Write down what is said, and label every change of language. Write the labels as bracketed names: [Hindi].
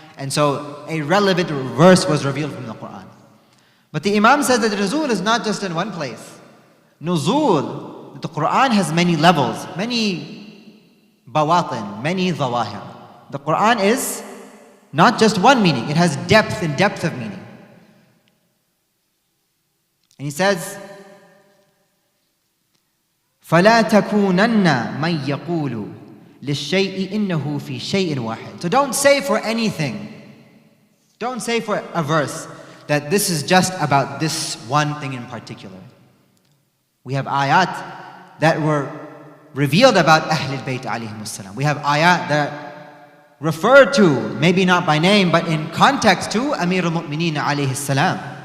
[English] And so a relevant verse was revealed from the Quran. But the Imam says that the nuzul is not just in one place. Nuzul, the Quran has many levels, many bawatin, many zawahir. The Quran is not just one meaning, it has depth and depth of meaning. And he says, [Arabic] فَلَا تَكُونَنَّ مَنْ يَقُولُ لِلشَّيْءِ إِنَّهُ فِي شَيْءٍ وَاحِدٍ. [English] So don't say for anything, don't say for a verse that this is just about this one thing in particular. We have ayat that were revealed about Ahlul Bayt alayhimus salam. We have ayat that refer to, maybe not by name, but in context to Amir al-Mu'mineen alayhi salam.